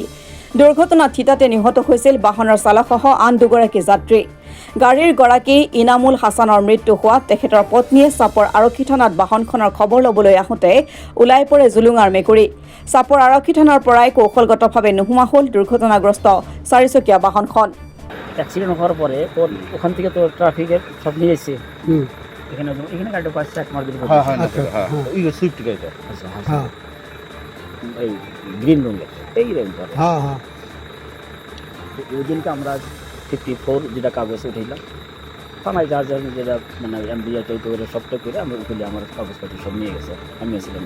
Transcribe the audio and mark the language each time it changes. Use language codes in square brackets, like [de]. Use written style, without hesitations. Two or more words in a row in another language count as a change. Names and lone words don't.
[as] দুৰ্ঘটনাত থিতাতে নিহত হৈছিল বাহনৰ চালকসহ আন দুগৰাকী যাত্ৰী। গাড়ীৰ গৰাকী ইনামুল হাছানৰ মৃত্যু হোৱাত তেখেতৰ পত্নীয়ে চাপৰ আৰক্ষী থানাত বাহনখনৰ খবৰ ল'বলৈ আহোঁতে ওলাই পৰে জুলুঙাৰ মেকুৰী। চাপৰ আৰক্ষী থানাৰ পৰাই কৌশলগতভাৱে নোহোৱা হ'ল দুৰ্ঘটনাগ্ৰস্ত চাৰিচকীয়া বাহনখন। [bn] অ্যাক্সিডেন্ট হওয়ার পরে তোর ওখান থেকে তো ট্রাফিকের সব নিয়ে এসছে এখানে এখানে গাড়িটা পাঁচ ট্রাক মার দিল ওই সুইফট গাড়িটা এই গ্রিন রঙের এই রঙ করে ওই দিনকে আমরা 54 যেটা কাগজ উঠাইলাম থানায় যা যা যেটা মানে এমবিআই তৈরি করে সবটা করে আমরা উঠলে আমার কাগজপত্র সব নিয়ে গেছে আমি এসেছিলাম।